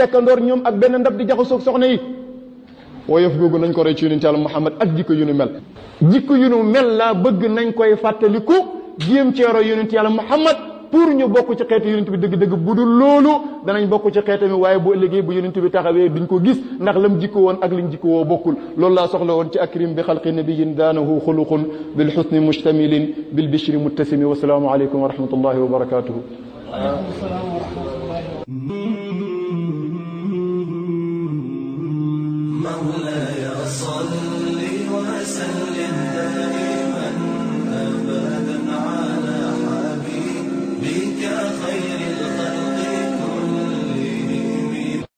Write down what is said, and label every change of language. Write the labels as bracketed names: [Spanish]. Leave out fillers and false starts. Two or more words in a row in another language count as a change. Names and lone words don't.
[Wolof] lekkandoor ñoom ak benn ndab di jaxasoog soxna yi woyof googu nañ ko roy ci yonent yàlla Muhammad ak jikko yu nu mel jikko yu nu mel laa bëgg nañ koy fàttaliku jéem cee roy yonent yàlla Muhammad pour ñu bokk ci xeetu yonent bi dëgg-dëgg bu dul loolu danañ bokk ci xeetu mi waaye bu ëllëgee bu yonent bi taxawee duñ ko gis ndax lam jikko woon ak liñ jikko woo bokkul loolu laa soxla woon ci [Arabic] أكرم بخلق نبي زانه خلق بالحسن مشتمل بالبشر متسم والسلام عليكم ورحمة الله وبركاته مولاي صل وسلم دائما أبدا على حبيبك خير الخلق كلهم